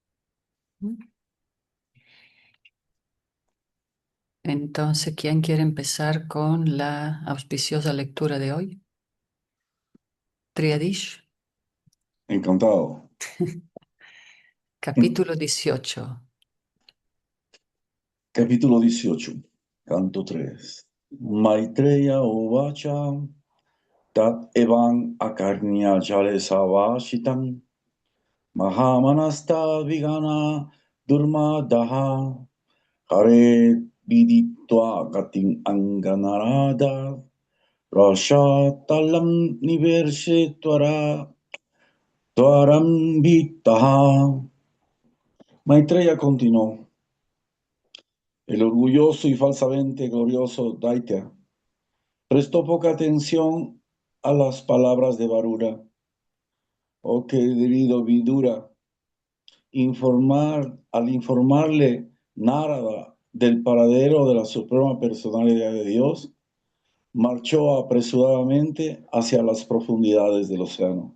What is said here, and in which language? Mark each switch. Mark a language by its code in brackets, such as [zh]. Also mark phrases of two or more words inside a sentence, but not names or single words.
[es] Entonces, ¿quién quiere empezar con la auspiciosa lectura de hoy? Triadish, Encantado. capítulo 18. Capítulo 18, canto 3. [sa] Maitreya Uvacha Tat Evan Akarnya Jale Savashitam Mahamanasta Vigana Durma Daha Hare Viditva Gatim Anganarada Rasha Talam Nivershe Twaram Vitaha. [es] Maitreya continuó. El orgulloso y falsamente glorioso Daitya prestó poca atención a las palabras de Varuna. Oh, que debido Vidura, al informarle Narada del paradero de la Suprema Personalidad de Dios, marchó apresuradamente hacia las profundidades del océano.